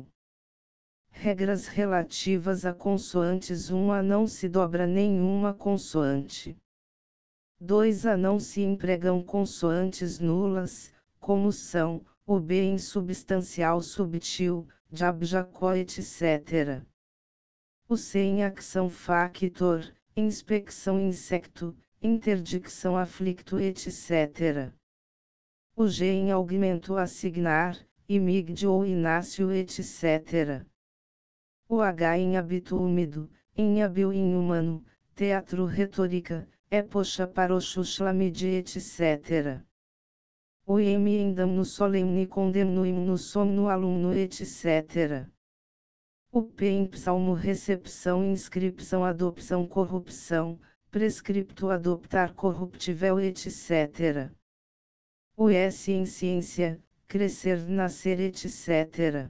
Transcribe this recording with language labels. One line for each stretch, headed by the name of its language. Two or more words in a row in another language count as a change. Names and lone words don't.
Portuguese: Regras relativas a consoantes. 1. A não se dobra nenhuma consoante. 2. A não se empregam consoantes nulas, como são, o b insubstancial subtil, jab, jacó, etc. O c em acção factor, inspecção insecto, interdicção aflicto, etc. O g em augmento assignar, imigde ou inácio, etc. O h em hábito úmido, inhábil inhumano, teatro retórica, poxa paroxo chlamide, etc. O m em damno solemne condemno himno somno alumno, etc. O p em psalmo recepção inscripção adopção corrupção, prescripto adoptar corruptível, etc. O s em ciência, crescer nascer, etc.